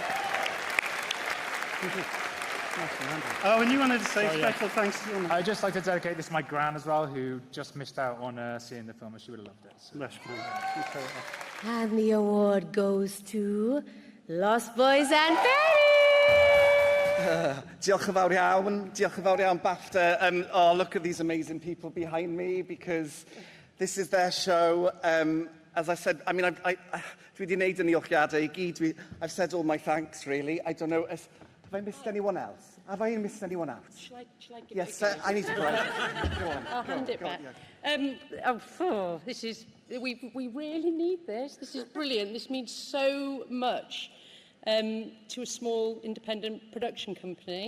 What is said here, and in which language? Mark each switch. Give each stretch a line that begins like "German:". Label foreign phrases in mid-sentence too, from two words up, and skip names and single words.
English: Thank you. Oh, and you wanted to say special thanks to your... I'd just like to dedicate this to my gran as well, who just missed out on seeing the film, and she would have loved it. So. And the award goes to Lost Boys and Fairies!
Welsh: Diolch yn fawr iawn. Diolch yn fawr iawn, BAFTA.
English: Oh, look at these amazing people behind me, because this is their show. As I said, I mean,
Welsh: dwi wedi wneud yn iolchiadau I gyd.
English: I've said all my thanks, really. I don't know if... Have I missed anyone else? Have I missed anyone out? Shall I give yes, it I need to break. Go on. I'll hand it back. This is... We really need this. This is brilliant. This means so much to a small independent production company.